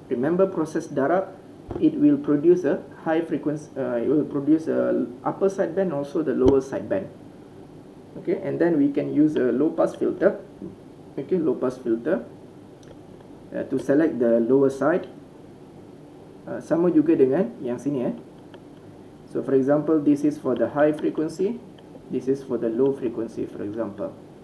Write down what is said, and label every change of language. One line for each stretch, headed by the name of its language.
English: Remember
Malay: proses darab,
English: it will produce a high frequency, it will produce a upper sideband also the lower sideband. Okay, and then we can use a low pass filter. Okay, low pass filter to select the lower side.
Malay: Sama juga dengan yang sini.
English: So for example, this is for the high frequency, this is for the low frequency, for example.